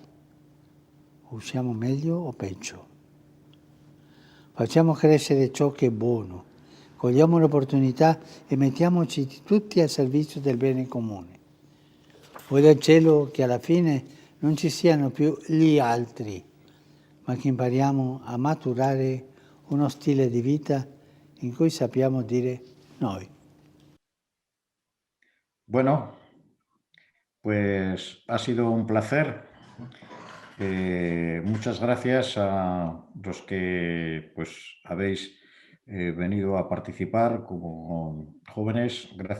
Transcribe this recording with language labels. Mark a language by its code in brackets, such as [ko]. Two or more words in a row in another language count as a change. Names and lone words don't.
[it] Usciamo meglio o peggio. Facciamo crescere ciò che è buono, cogliamo l'opportunità e mettiamoci tutti al servizio del bene comune. Vuoi dal cielo che alla fine non ci siano più gli altri, ma che impariamo a maturare uno stile di vita in cui sappiamo dire noi. [es] Bueno, pues ha sido un placer. Muchas gracias a los que pues habéis venido a participar como jóvenes, gracias